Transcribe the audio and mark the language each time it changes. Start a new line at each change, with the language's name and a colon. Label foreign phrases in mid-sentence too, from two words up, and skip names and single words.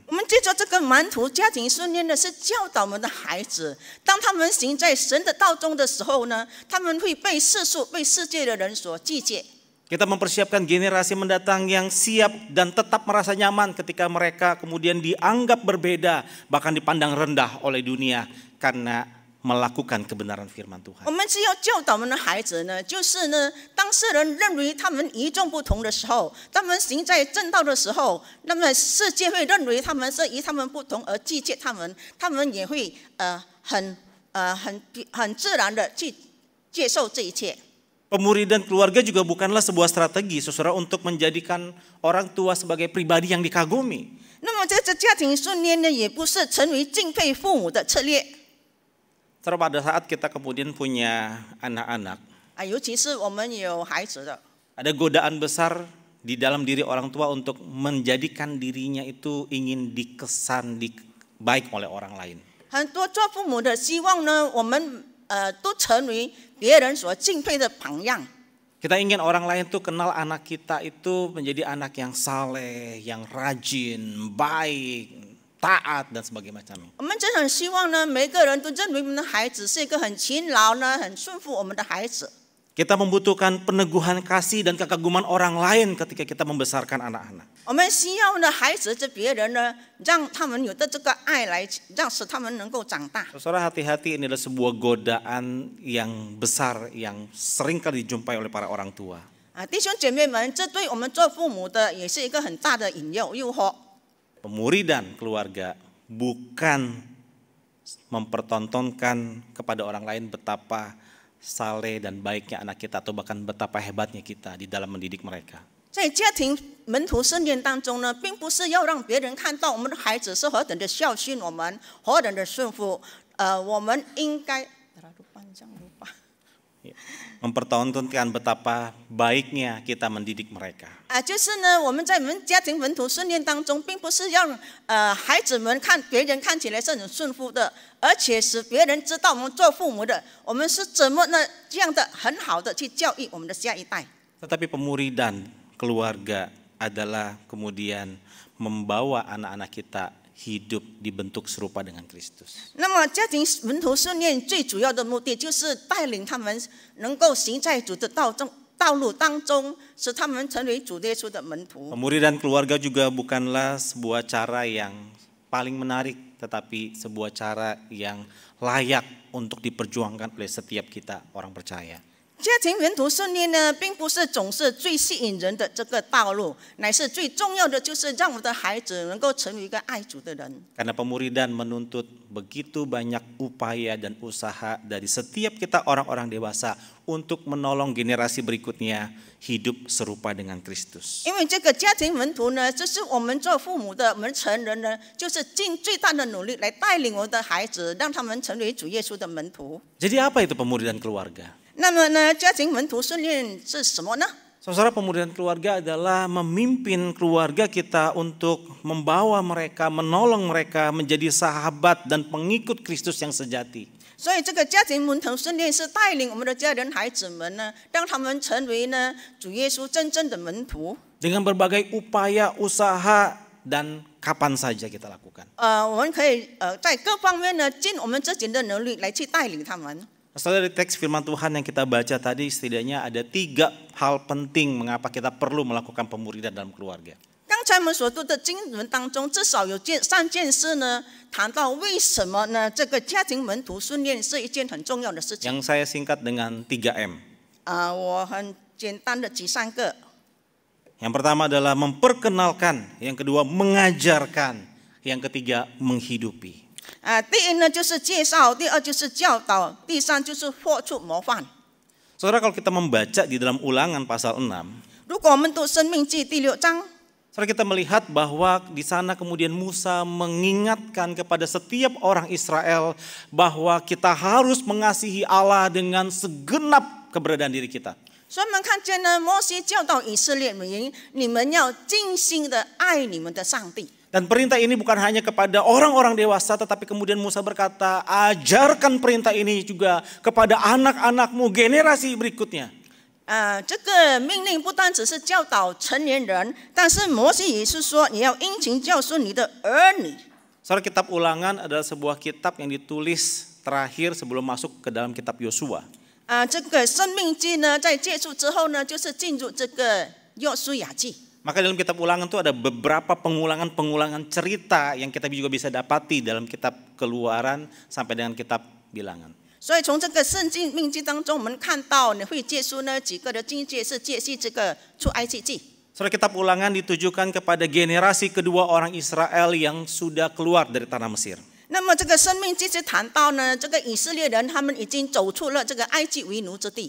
Chinese: 我们借着这个门徒家庭训练呢，是教导我们的孩子，当他们行在神的道中的时候呢，他们会被世俗、被世界的人所拒绝。
Indonesian: Kita mempersiapkan generasi mendatang yang siap dan tetap merasa nyaman ketika mereka kemudian dianggap berbeda, bahkan dipandang rendah oleh dunia karena melakukan kebenaran firman
Chinese: 我
Indonesian: Tuhan.
Chinese: 们只要教导我们的孩子呢，就是呢，当世人认为他们与众不同的时候，他们行在正道的时候，那么世界会认为他们是与他们不同而拒绝他们，他们也会很自然的去接受这一切。
Indonesian: Pemuridan keluarga juga bukanlah sebuah strategi, saudara, untuk menjadikan orang tua sebagai pribadi yang dikagumi.
Chinese: 那么这家庭训练呢，也不是成为敬佩父母的策略。
Indonesian: Saudara, pada saat kita kemudian punya anak-anak,
Chinese: 尤其是我们有孩子的，
Indonesian: ada godaan besar di dalam diri orang tua untuk menjadikan dirinya itu ingin dikesan baik oleh orang lain.
Chinese: 很多做父母的希望呢，我们都成为别人所敬佩的榜样。
Indonesian: Kita ingin orang lain tuh kenal anak kita itu menjadi anak yang saleh, yang rajin, baik, taat dan sebagainya macamnya.
Chinese: 我们真的很希望呢，每个人都认为我们的孩子是一个很勤劳呢、很顺服我们的孩子。
Indonesian: Kita membutuhkan peneguhan kasih dan kekaguman orang lain ketika kita membesarkan anak-anak.
Chinese: 我们需要呢，孩子这别人呢，让他们有的这个爱来，使他们能够长大。
Indonesian: Saudara, hati-hati, ini adalah sebuah godaan yang besar yang sering kali dijumpai oleh para orang tua.
Chinese: 弟兄姐妹们，这对我们做父母的也是一个很大的诱惑。
Indonesian: Pemuridan keluarga bukan mempertontonkan kepada orang lain betapa saleh dan baiknya anak kita atau bahkan betapa hebatnya kita di dalam mendidik mereka.
Chinese: 在家庭门徒训练当中呢，并不是要让别人看到我们的孩子是何等的孝顺我们，何等的顺服。我们应该
Indonesian: mempertontonkan betapa baiknya kita mendidik mereka.
Chinese: 就是呢，我们在我们家庭门徒训练当中，并不是让孩子们别人看起来是很顺服的，而且使别人知道我们做父母的，我们是怎么呢这样的很好的去教育我们的下一代。
Indonesian: Tetapi pemuridan keluarga adalah kemudian membawa anak-anak kita hidup dibentuk serupa dengan Kristus.
Chinese: 那么家庭门徒训练最主要的目的，就是带领他们能够行在主的道路当中，使他们成为主耶稣的门徒。
Indonesian: Pemuridan keluarga juga bukanlah sebuah cara yang paling menarik, tetapi sebuah cara yang layak untuk diperjuangkan oleh setiap kita orang percaya.
Chinese: 家庭门徒训练呢，并不是总是最吸引人的这个道路，乃是最重要的，就是让我们的孩子能够成为一个爱主的人。
Indonesian: Karena pemuridan menuntut begitu banyak upaya dan usaha dari setiap kita orang-orang dewasa untuk menolong generasi berikutnya hidup serupa dengan Kristus.
Chinese: 因为这个家庭门徒呢，这是我们做父母的，我们成人呢，就是尽最大的努力来带领我们的孩子，让他们成为主耶稣的门徒。
Indonesian: Jadi apa itu pemuridan keluarga?
Chinese: 那么呢，家庭门徒训练是什么呢？
Indonesian: Saudara, pemuridan keluarga adalah memimpin keluarga kita untuk membawa mereka, menolong mereka menjadi sahabat dan pengikut Kristus yang sejati.
Chinese: 所以这个家庭门徒训练是带领我们的家人孩子们呢，让他们成为呢主耶稣真正的门徒。
Indonesian: Dengan berbagai upaya, usaha, dan kapan saja kita lakukan.
Chinese: 我们可以在各方面呢，尽我们自己的能力来去带领他们。
Indonesian: Saudara, dari teks firman Tuhan yang kita baca tadi setidaknya ada 3 hal penting mengapa kita perlu melakukan pemuridan dalam keluarga.
Chinese: 刚才我们所读的经文当中，至少有3件事呢，谈到为什么呢？这个家庭门徒训练是一件很重要的事情。
Indonesian: Yang saya singkat dengan 3M.
Chinese: 我很简单的举3个。
Indonesian: Yang pertama adalah memperkenalkan, yang kedua mengajarkan, yang ketiga menghidupi.
Chinese: 第一呢就是介绍，第二就是教导，第三就是活出模范。
Indonesian: Saudara, kalau kita membaca di dalam Ulangan pasal 6,
Chinese: 如果我们读申命记第6章，
Indonesian: saudara, kita melihat bahwa di sana kemudian Musa mengingatkan kepada setiap orang Israel bahwa kita harus mengasihi Allah dengan segenap keberadaan diri kita.
Chinese: 所以我们看见呢，摩西教导以色列民，你们要尽心的爱你们的上帝。
Indonesian: Dan perintah ini bukan hanya kepada orang-orang dewasa, tetapi kemudian Musa berkata, ajarkan perintah ini juga kepada anak-anakmu, generasi berikutnya.
Chinese: 这个命令不单只是教导成年人，但是摩西也是说，你要殷勤教训你的儿女。
Indonesian: Saudara, kitab Ulangan adalah sebuah kitab yang ditulis terakhir sebelum masuk ke dalam kitab Yosua.
Chinese: 这个申命记呢，在结束之后呢，就是进入这个约书亚记。
Indonesian: Maka dalam kitab Ulangan itu ada beberapa pengulangan cerita yang kita juga bisa dapati dalam kitab Keluaran sampai dengan kitab bilangan.
Chinese: 所以从这个圣经命记当中，我们看到你会借出呢几个的经节是借系这个出埃及记。
Indonesian: Saudara, kitab Ulangan ditujukan kepada generasi kedua orang Israel yang sudah keluar dari tanah Mesir.
Chinese: 那么这个生命记是谈到呢，这个以色列人他们已经走出了这个埃及为奴之地，